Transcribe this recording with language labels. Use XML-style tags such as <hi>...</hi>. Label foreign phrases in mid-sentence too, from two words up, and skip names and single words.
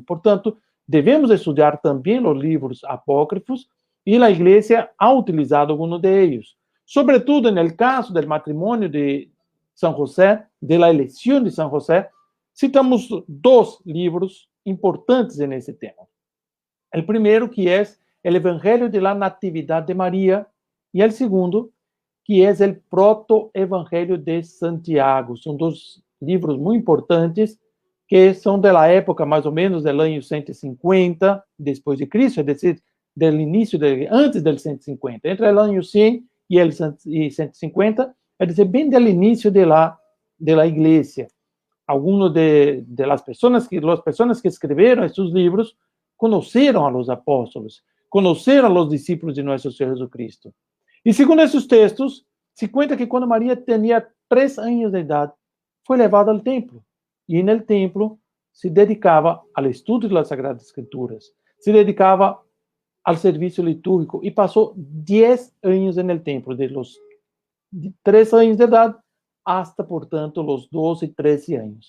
<pt>Portanto, devemos estudar também os livros apócrifos e a igreja ha utilizado alguns deles. Sobretudo, no caso do matrimônio de São José, da eleição de São José, citamos 2 livros importantes nesse tema. O primeiro, que é o Evangelho de la Natividad de Maria, e o segundo, que é o Proto-Evangelho de Santiago. São 2 livros muito importantes, que são da época, mais ou menos, do ano 150 depois de Cristo, é</pt> <es>decir, antes del 150,</es> <pt>entre o ano 100 e el 150, é dizer, bem do início da igreja.</pt> <es>algunas de las personas que escribieron estos libros conocieron a los apóstolos, conocieron a los discípulos de nuestro Señor Jesucristo. Y según esos textos, se cuenta que cuando María tenía 3 años de edad, fue llevada al templo. Y en el templo se dedicaba al estudio de las Sagradas Escrituras, se dedicaba al servicio litúrgico y pasó 10 años en el templo, de los 3 años de edad hasta, por tanto, los 12, 13 años.</es>